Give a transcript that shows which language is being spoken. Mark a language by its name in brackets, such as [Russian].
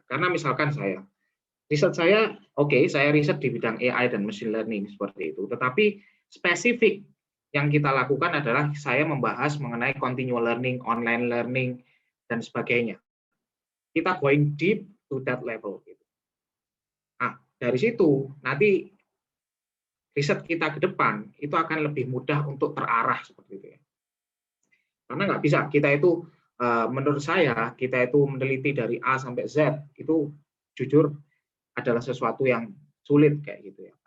[Indonesian] Karena misalkan riset saya, saya riset di bidang AI dan machine learning seperti itu. Tetapi spesifik yang kita lakukan adalah saya membahas mengenai continual learning, online learning, dan sebagainya. Kita [English] going deep to that level. [Indonesian] Nah, dari situ nanti riset kita ke depan itu akan lebih mudah untuk terarah seperti itu ya. Karena nggak bisa kita itu, menurut saya kita itu meneliti dari A sampai Z itu jujur adalah sesuatu yang sulit kayak gitu ya.